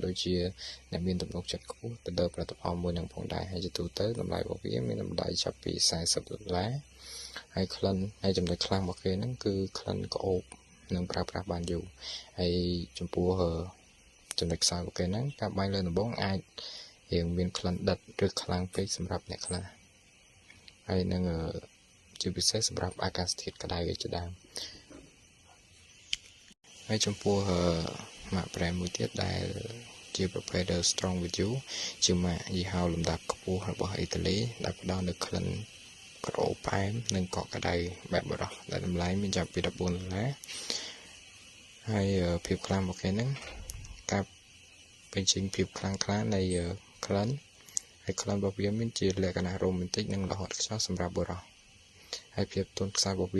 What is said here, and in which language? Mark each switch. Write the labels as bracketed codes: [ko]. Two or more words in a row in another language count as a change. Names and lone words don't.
[km] ដូចជាអ្នកមានទំនុកចិត្តខ្ពស់ទៅលើផលិតផលមួយនឹងផងដែរហើយជាទូទៅតម្លៃរបស់វាមានតម្លៃចាប់ពី$40ហើយក្លិនហើយចំណុចខ្លាំងរបស់គេហ្នឹងគឺក្លិនក្អូបនឹងប្រើប្រាស់បានយូរហើយចំពោះចំណុចខ្សោយរបស់គេហ្នឹងការបាញ់លើដំបងអាចរៀងមានក្លិនដិតឬខ្លាំងពេកសម្រាប់អ្នកខ្លះហើយនឹងជាពិសេសសម្រាប់អាកាសធាតុក្តៅជាដើម ហើយចំពោះម៉ាក brand មួយទៀតដែលជាប្រភេទ Strong with you ជាម៉ាកយីហោលំដាប់ខ្ពស់របស់អ៊ីតាលីដែលផ្ដល់នូវក្លិនក្រអូបផ្អែមនិងកក់ក្ដៅបែបបរោះដែលតម្លៃមានចាប់ពី$14ហើយ ភាពខ្លាំងរបស់គេហ្នឹងការបញ្ចេញភាពខ្លាំងក្លានៃក្លិនហើយក្លិនរបស់វាមានជាលក្ខណៈ romantic និងរហ័សខ្យល់សម្រាប់បរោះហើយភាពទន់ខ្សោយរបស់វា